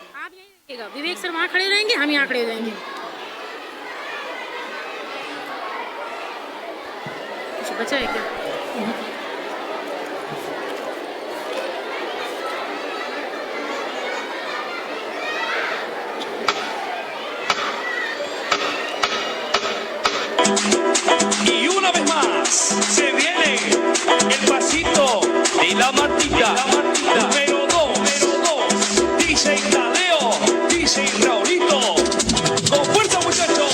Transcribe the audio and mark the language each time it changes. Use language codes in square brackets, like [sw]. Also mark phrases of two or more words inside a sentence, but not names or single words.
[hi] आप यहीं रहिएगा, विवेक सर वहाँ खड़े रहेंगे, हम यहाँ खड़े रहेंगे। कुछ बचा है क्या? [es] Y una vez más se viene el pasito de la Martita, número 2, DJ Tadeo, DJ Raulito, con fuerza muchachos.